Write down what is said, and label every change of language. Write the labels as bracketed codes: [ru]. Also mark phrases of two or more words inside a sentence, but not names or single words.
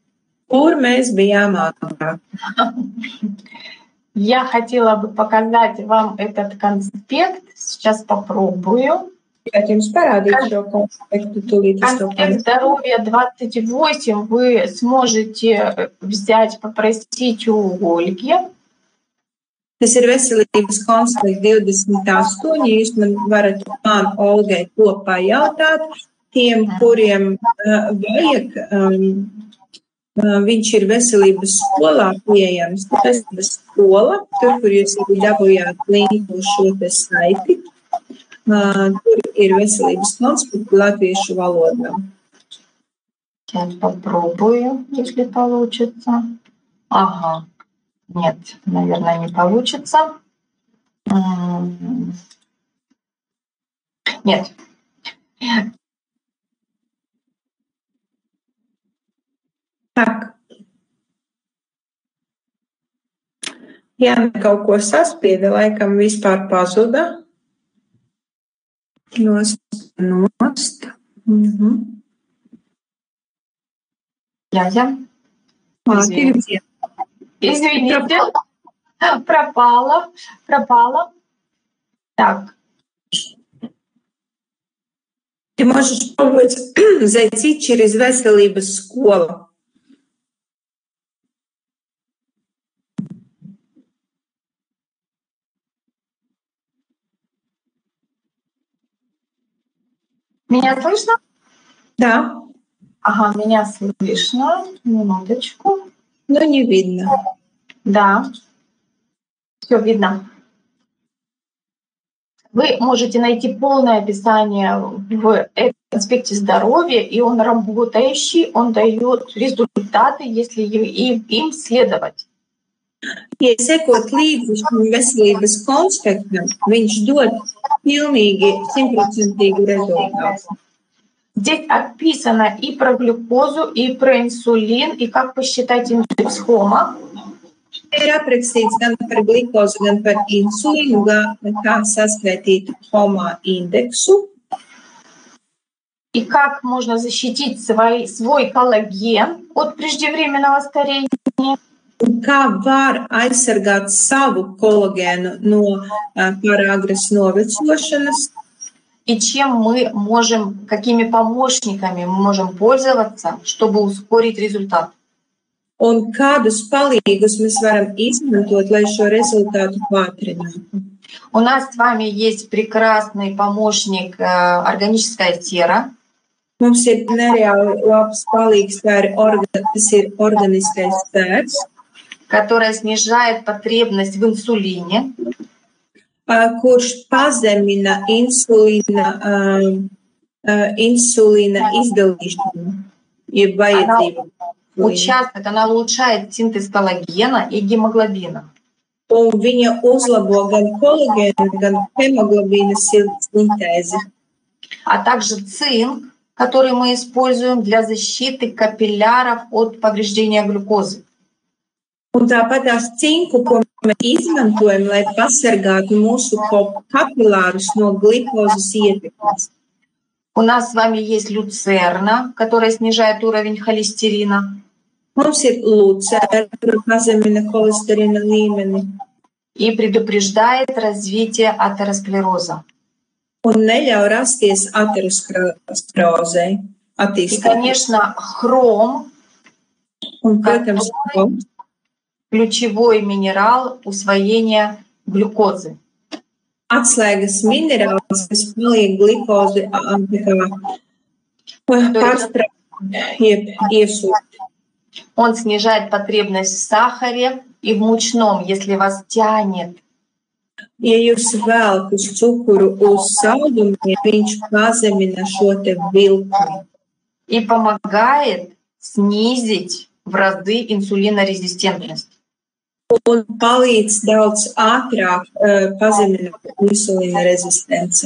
[lv] Kur mēs bijām agrāk? [ru] Я хотела бы показать вам этот конспект. Сейчас попробую. [lv] Jums parādīt šo konspektu, tūlīt es to [ru] Конспект здоровья 28 вы сможете взять, попросить у Ольги. [lv] Tas ir veselības konspekts 28. Jūs man varat Olgai to pajautāt. Tiem, kuriem vajag, viņš ir veselības skolā pieejams. Veselības skola, tur, kur jūs arī dabūjāt linku uz šo te saiti. Tur ir veselības konspekti latviešu valodā. [ru] Сейчас попробую, если получится. Ага. Нет, наверное, не получится. Нет. Tak. [lv] Jā, kaut ko saspieda, laikam vispār pazuda. Nost. [ru] Я. Извините. Пропала. Так. Ты можешь пробовать зайти через [lv] veselības skolu. [ru] Меня слышно? Да. Ага, меня слышно. Минуточку. Но не видно. Да. Все видно. Вы можете найти полное описание в конспекте здоровья, и он работающий, он дает результаты, если им следовать. [lv] Ja sekot līdzi šim veselības konspektam, viņš dod pilnīgi 100% rezultātu. [ru] Здесь описано и про глюкозу, и про инсулин, и как посчитать индекс ХОМа. [lv] Ir aprakstīts gan par glikozu, gan par insulīnu, kā saskaitīt HOMA indeksu. [ru] И как можно защитить свой коллаген от преждевременного старения. [lv] Kā var aizsargāt savu kolagēnu no pāragras novecošanas. [ru] И какими помощниками мы можем пользоваться, чтобы ускорить результат. [lv] Un kādus palīgus mēs varam izmantot, lai šo rezultātu pātrinātu. [ru] У нас с вами есть прекрасный помощник органическая сера. [lv] Mums ir nereāli labs palīgs, tas ir organiskais sērs, [ru] которая снижает потребность в инсулине. [lv] Kurš pazemina insulīna izdalīšanu, jeb vajadzību. [ru] Она улучшает синтез коллагена и гемоглобина. [lv] Un viņa uzlabo gan kolagēnu, gan hemoglobīna sintēzi. [ru] А также цинк, который мы используем для защиты капилляров от повреждения глюкозы. [lv] Un tāpat tās cinku, ko mēs izmantojam, lai pasargātu mūsu kapilārus no glikozes ietekmes. [ru] У нас с вами есть люцерна, которая снижает уровень холестерина. [lv] Mums ir lucerna, kur pazemina holesterīna līmeni. [ru] И предупреждает развитие атеросклероза. [lv] Un neļauj rasties aterosklerozei. [ru] И, конечно, хром, [lv] un, protams, [ru] ключевой минерал усвоения глюкозы. [lv] Atslēgas minerāls, kas paliek glikozi pārstrādāt, iesūkt. [ru] Он снижает потребность в сахаре и в мучном, если вас тянет. [lv] Ja jūs velkat cukuru uz saldumiem, viņš pazemina šo te vilkli. [ru] И помогает снизить в разы инсулинорезистентность. [lv] Un palīdz daudz ātrāk pazemināt insulīna rezistenci.